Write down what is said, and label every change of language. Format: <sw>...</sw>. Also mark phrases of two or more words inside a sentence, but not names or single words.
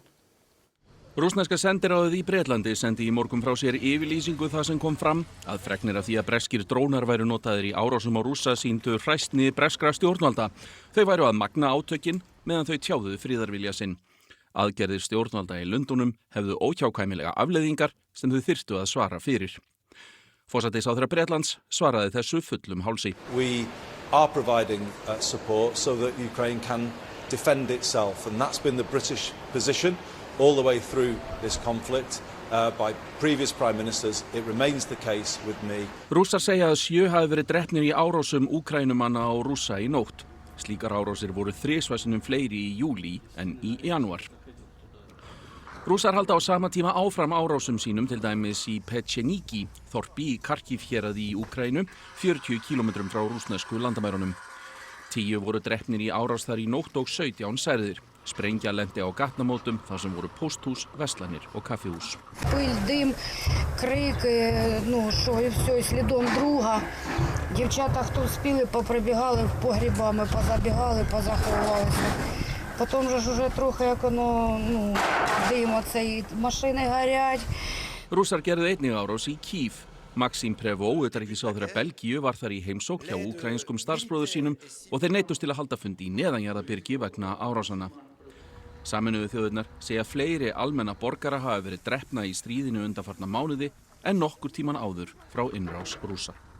<is>Rússneska sendiráðið í Bretlandi sendi í morgun frá sér yfirlýsingu það sem kom fram að fregnir af því að breskir drónar væru notaðir í árásum á Rússa sýndu hræsni breskra stjórnvalda. Þau væru að magna átökin meðan þau tjáðu friðarvilja sinn. Aðgerðir stjórnvalda í Lundúnum hefðu óhjákvæmilega afleiðingar sem þau þyrftu að svara fyrir. Forsætisráðherra Bretlands svaraði þessu fullum hálsi.</is> <en>We are providing support so that Ukraine can defend itself and that's been the British position all the way through this conflict by previous prime ministers. It remains the case with me.</en> <is>Rússar segja að 7 hafi verið drepnir í árásum Úkraínumanna á Rússa í nótt. Slíkar árásir voru 3 sinnum fleiri í júlí en í janúar. Rússar halda á sama tíma áfram árásum sínum til dæmis í Pecheniki, þorpi í Kharkiv héraði í Úkraínu, 40 kílómetrum frá rússnesku landamærunum. 10 voru drepnir í árás þar í nótt og 17 særðir. Sprengja lenti á gatnamótum þar sem voru pósthús, verslanir og kaffihús.</is> <ru>Пыль, дым, крик, ну</ru> <uk>що, і все, і слідом друга. Дівчата, хто спіли, поприбігали в погріба, ми позабігали, позаховалися. Потім же ж уже трохи, як воно, дим оцей, машини горять.</uk> <is>Rússar gerðu einnig árás í Kív. Maxim Prevot, utanríkisráðherra Belgíu, var þar í heimsókn hjá úkraínskum starfsbróður sínum og þeir neyddust til að halda fund í neðanjarðarbyrgi vegna árásanna. Sameinuðu þjóðirnar segja fleiri almenna borgara hafa verið drepna í stríðinu undanfarna mánuði en nokkur tíman áður frá innrás Rússa.</is>